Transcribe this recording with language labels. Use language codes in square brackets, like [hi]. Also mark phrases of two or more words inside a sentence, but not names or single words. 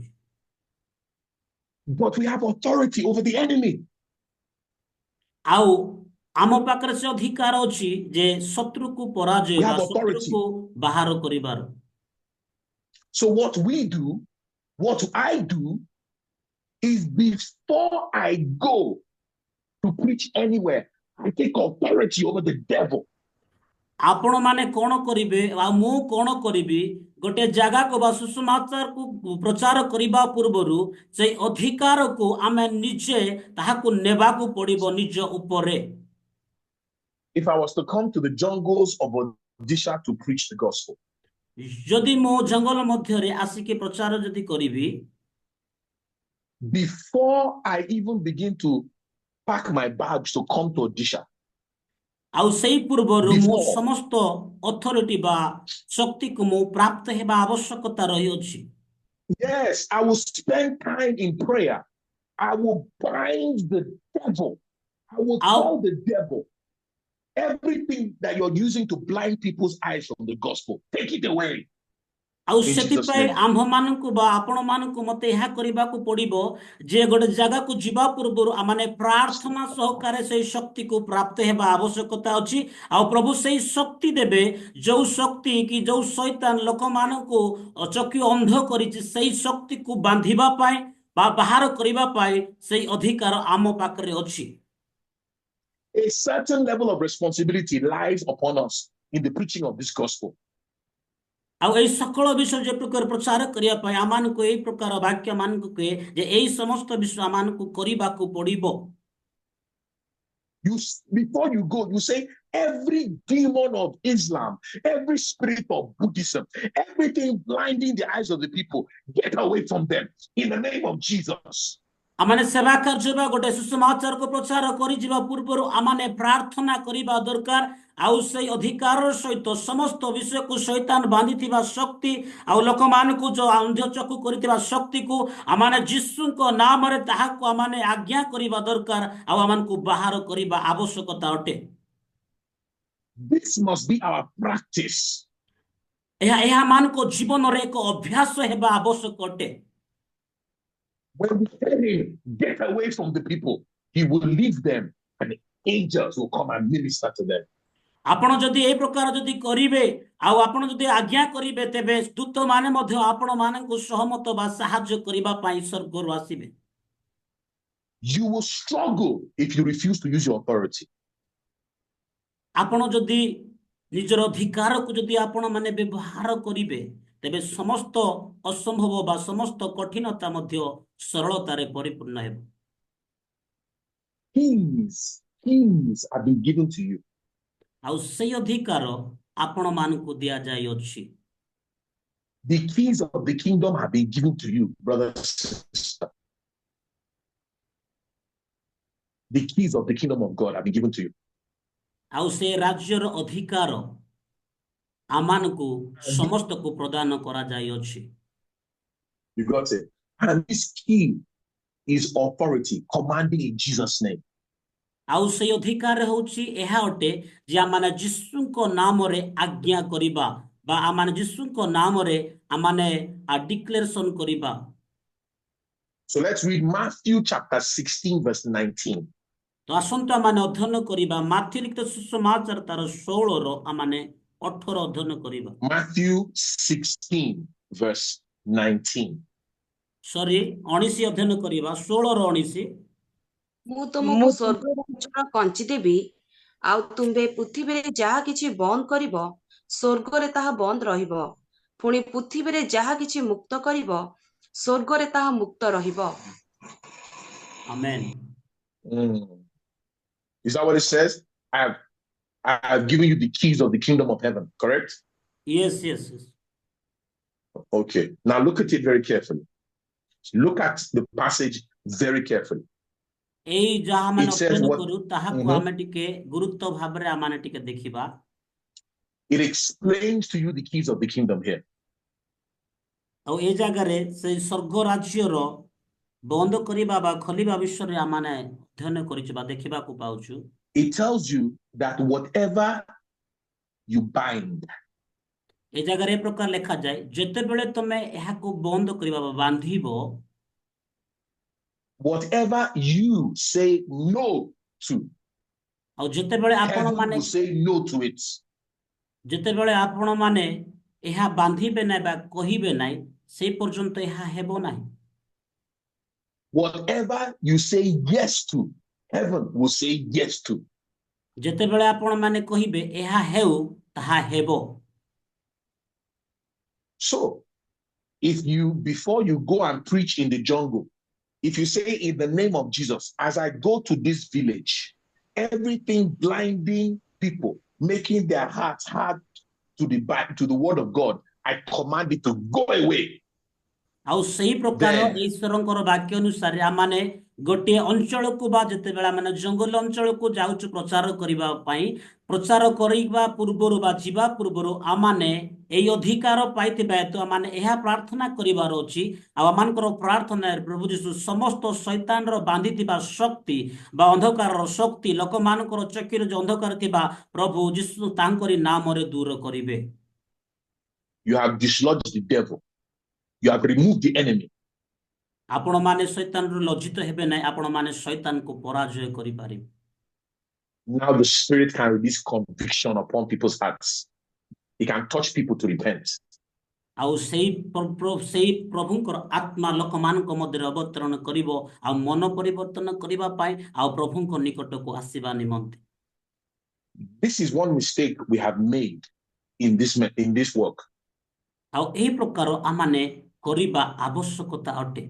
[en] But we have authority over the enemy. [or] ଆଉ ଆମ ପାଖରେ ସେ ଅଧିକାର ଅଛି ଯେ ଶତ୍ରୁକୁ ପରାଜୟ ବା ଶତ୍ରୁକୁ ବାହାର କରିବାର। [en] So what I do is before I go to preach anywhere, I take authority over the devil. [or] ଆପଣ ମାନେ କଣ କରିବେ ଆଉ ମୁଁ କଣ କରିବି, ଗୋଟେ ଜାଗାକୁ ବା ସୁସମାଚାରକୁ ପ୍ରଚାର କରିବା ପୂର୍ବରୁ ସେଇ ଅଧିକାରକୁ ଆମେ ନିଜେ ତାହାକୁ ନେବାକୁ ପଡିବ ନିଜ ଉପରେ। [en] If I was to come to the jungles of Odisha to preach the gospel, [or] ଯଦି ମୁଁ ଜଙ୍ଗଲ ମଧ୍ୟରେ ଆସିକି ପ୍ରଚାର ଯଦି କରିବି, [en] before I even begin to pack my bags to come to Odisha, [or] ଆଉ ସେଇ ପୂର୍ବରୁ ମୁଁ ସମସ୍ତ ଅଥରିଟି ବା ଶକ୍ତିକୁ ମୁଁ ପ୍ରାପ୍ତ ହେବା ଆବଶ୍ୟକତା ରହିଅଛି। [en] Yes, I will spend time in prayer. I will bind the devil. I will tell the devil everything that you're using to blind people's eyes from the gospel, take it away. [or] ଆଉ [en] In Jesus' [or] ସେଥିପାଇଁ [en] name. [or] ଆମ୍ଭମାନଙ୍କୁ ବା ଆପଣମାନଙ୍କୁ ମତେ ଏହା କରିବାକୁ ପଡିବ ଯେ ଗୋଟେ ଜାଗାକୁ ଯିବା ପୂର୍ବରୁ ଆମମାନେ ପ୍ରାର୍ଥନା ସହକାରେ ସେଇ ଶକ୍ତିକୁ ପ୍ରାପ୍ତ ହେବା ଆବଶ୍ୟକତା ଅଛି। ଆଉ ପ୍ରଭୁ ସେଇ ଶକ୍ତି ଦେବେ, ଯୋଉ ଶକ୍ତି କି ଯୋଉ ଶୈତାନ ଲୋକମାନଙ୍କୁ ଚକ୍ଷୁ ଅନ୍ଧ କରିଛି, ସେଇ ଶକ୍ତିକୁ ବାନ୍ଧିବା ପାଇଁ ବା ବାହାର କରିବା ପାଇଁ ସେଇ ଅଧିକାର ଆମ ପାଖରେ ଅଛି। [en] A certain level of responsibility lies upon us in the preaching of this gospel. [or] ଆଉ ଏଇ ସକଳ ବିଷୟ ଯେ ପ୍ରକାର ପ୍ରଚାର କରିବା ପାଇଁ ଆମମାନଙ୍କୁ ଏଇ ପ୍ରକାର ବାକ୍ୟ ମାନଙ୍କୁ କୁହେ ଯେ ଏଇ ସମସ୍ତ ବିଷୟ ଆମମାନଙ୍କୁ କରିବାକୁ ପଡିବ। [en] Before you go, you say every demon of Islam, every spirit of Buddhism, everything blinding the eyes of the people, get away from them in the name of Jesus. [or] ଆମମାନେ ସେବା କାର୍ଯ୍ୟ ବା ଗୋଟେ ସୁସମାଚାରକୁ ପ୍ରଚାର କରିଯିବା ପୂର୍ବରୁ ଆମମାନେ ପ୍ରାର୍ଥନା କରିବା ଦରକାର। ଆଉ ସେଇ ଅଧିକାର ସହିତ ସମସ୍ତ ବିଷୟକୁ ଶୈତାନ ବାନ୍ଧିଥିବା ଶକ୍ତି ଆଉ ଲୋକମାନଙ୍କୁ ଯୋଉ ଅନ୍ଧ ଚକ୍ଷୁ କରିଥିବା ଶକ୍ତିକୁ ଆମମାନେ ଯୀଶୁଙ୍କ ନାମରେ ତାହାକୁ ଆମମାନେ ଆଜ୍ଞା କରିବା ଦରକାର ଆଉ ଆମମାନଙ୍କୁ ବାହାର କରିବା ଆବଶ୍ୟକତା ଅଟେ। [en] This must be our practice. [or] ଏହା ଆମମାନଙ୍କ ଜୀବନରେ ଏକ ଅଭ୍ୟାସ ହେବା ଆବଶ୍ୟକ ଅଟେ। [en] When we tell him, get away from the people, he will leave them and angels will come and minister to them. [or] ଆପଣ ଯଦି এই ପ୍ରକାର ଯଦି କରିବେ ଆଉ ଆପଣ ଯଦି ଆଜ୍ଞା କରିବେ, ତେବେ ଦୂତ ମାନେ ମଧ୍ୟ ଆପଣ ମାନଙ୍କୁ ସହମତ ବା ସାହାଯ୍ୟ କରିବା ପାଇଁ ସ୍ୱର୍ଗରୁ ଆସିବେ। [en] You will struggle if you refuse to use your authority. [or] ଆପଣ ଯଦି ନିଜର ଅଧିକାରକୁ ଯଦି ଆପଣ ମାନେ ବ୍ୟବହାର କରିବେ, ତେବେ ସମସ୍ତ ଅସମ୍ଭବ ବା ସମସ୍ତ କଠିନତା ମଧ୍ୟ ସରଳତାରେ ପରିପୂର୍ଣ୍ଣ ହେବ। [en] Keys have been given to you. [or] ଆଉ ସେଇ ଅଧିକାର ଆପଣ ମାନଙ୍କୁ ଦିଆଯାଇଅଛି। [en] The keys of the kingdom have been given to you, brother, sister. The keys of the kingdom of God have been given to you. [or] ଆଉ ସେ ରାଜ୍ୟର ଅଧିକାର ଆମମାନଙ୍କୁ ସମସ୍ତଙ୍କୁ ପ୍ରଦାନ କରାଯାଇଅଛି। [en] You got it? And this key is authority, commanding in Jesus' name. [or] ଆଉ ସେଇ ଅଧିକାର ହେଉଛି ଏହା ଅଟେ ଯେ ଆମମାନେ ଯୀଶୁଙ୍କ ନାମରେ ଆଜ୍ଞା କରିବା ବା ଆମମାନେ ଯୀଶୁଙ୍କ ନାମରେ ଆମମାନେ ଡିକ୍ଲେରେସନ କରିବା। [en] So let's read Matthew chapter 16 verse 19. [or] ତ ଆସନ୍ତୁ ଆମମାନେ ଅଧ୍ୟୟନ କରିବା ମାଥ୍ୟୁ ଲିଖିତ ସୁସମାଚାର ତାର 16 ର ଆମମାନେ 18 ଅଧ୍ୟୟନ କରିବା। [en] Matthew 16 verse 19. [or] 19 ଅଧ୍ୟୟନ କରିବା 16 ର 19। ମୁଁ ତୁମକୁ ସ୍ୱର୍ଗ ରାଜ୍ୟର କଞ୍ଚି ଦେବି, ଆଉ ତୁମ୍ଭେ ପୃଥିବୀରେ ଯାହା କିଛି ବନ୍ଦ କରିବ ସ୍ୱର୍ଗରେ ତାହା ବନ୍ଦ ରହିବ, ପୁଣି ପୃଥିବୀରେ ଯାହା କିଛି ମୁକ୍ତ କରିବ ସ୍ୱର୍ଗରେ ତାହା ମୁକ୍ତ ରହିବ। ଆମେନ୍। [en] Is that what it says? I've given you the keys of the kingdom of heaven, correct? Yes. Okay. Now look at it very carefully. Look at the passage very carefully. [or] ଏଇ ଯାହା ଆମେ [en] It says [or] ଅଧ୍ୟୟନ [en] what- [or] କରୁ ତାହାକୁ ଆମେ ଟିକେ ଗୁରୁତ୍ୱ ଭାବରେ ଆମେ ଟିକେ ଦେଖିବା। [en] It explains to you the keys of the kingdom here. [or] ଆଉ ଏ ଜାଗାରେ ସେଇ ସ୍ୱର୍ଗ ରାଜ୍ୟର ବନ୍ଦ କରିବା ବା ଖୋଲିବା ବିଷୟରେ ଆମେ ଅଧ୍ୟୟନ କରିଛୁ ବା ଦେଖିବାକୁ ପାଉଛୁ। [en] It tells you that whatever you bind, [or] ଏ ଜାଗାରେ ଏ ପ୍ରକାର ଲେଖାଯାଏ, ଯେତେବେଳେ ତମେ ଏହାକୁ ବନ୍ଦ କରିବା ବା ବାନ୍ଧିବ, [en] whatever you say no to, [or] ଆଉ ଯେତେବେଳେ ଆପଣ [en] heaven [or] ମାନେ [en] will say no to it. [or] ଯେତେବେଳେ ଆପଣ ମାନେ ଏହା ବାନ୍ଧିବେ ନାହିଁ ବା କହିବେ ନାହିଁ, ସେଇ ପର୍ଯ୍ୟନ୍ତ ଏହା ହେବ ନାହିଁ। [en] Whatever you say yes to, heaven will say yes to. [or] ଯେତେବେଳେ ଆପଣ ମାନେ କହିବେ ଏହା ହେଉ, ତାହା ହେବ। [en] So, if you, before you go and preach in the jungle, if you say in the name of Jesus, as I go to this village, everything blinding people, making their hearts hard to the word of God, I command it to go away. [or] ଆଉ ସେଇ ପ୍ରକାର [en] Then- [or] ଈଶ୍ୱରଙ୍କର ବାକ୍ୟ ଅନୁସାରେ ଆମମାନେ ଗୋଟିଏ ଅଞ୍ଚଳକୁ ବା ଯେତେବେଳେ ଆମେ ଜଙ୍ଗଲ ଅଞ୍ଚଳକୁ ଯାଉଛୁ ପ୍ରଚାର କରିବା ପାଇଁ, ପ୍ରଚାର କରିବା ପୂର୍ବରୁ ବା ଯିବା ପୂର୍ବରୁ ଆମମାନେ ଏଇ ଅଧିକାର ପାଇଥିବା ହେତୁ ଆମମାନେ ଏହା ପ୍ରାର୍ଥନା କରିବାର ଅଛି। ଆଉ ଆମମାନଙ୍କର ପ୍ରାର୍ଥନାରେ ପ୍ରଭୁ ଯୀଶୁ ସମସ୍ତ ଶୈତାନର ବାନ୍ଧିଥିବା ଶକ୍ତି ବା ଅନ୍ଧକାରର ଶକ୍ତି ଲୋକମାନଙ୍କର ଚକ୍ଷୁରେ ଯୋଉ ଅନ୍ଧକାର ଥିବା ପ୍ରଭୁ ଯୀଶୁ ତାଙ୍କରି ନାମରେ ଦୂର କରିବେ। [en] you have dislodged the devil, you have removed the enemy. [or] ଆପଣ ମାନେ ଶୈତାନ ରୁ ଲଜ୍ଜିତ ହେବେ ନାହିଁ ଆପଣ ମାନେ ଶୈତାନ କୁ ପରାଜୟ କରି ପାରିବେ [en] Now the Spirit can release conviction upon people's hearts. He can touch people to repent. [or] ଆଉ ସେହି ପ୍ରଭୁଙ୍କର ଆତ୍ମା ଲୋକମାନଙ୍କ ମଧ୍ୟ ଅବତରଣ କରିବେ ଆଉ ମନ ପରିବର୍ତ୍ତନ କରିବା ପାଇଁ ଆଉ ପ୍ରଭୁଙ୍କ ନିକଟ କୁ ଆସିବା ନିମନ୍ତେ [en] This is one mistake we have made in this work. [or] ଆଉ ଏହି ପ୍ରକାର ଆମମାନେ କରିବା ଆବଶ୍ୟକତା ଅଟେ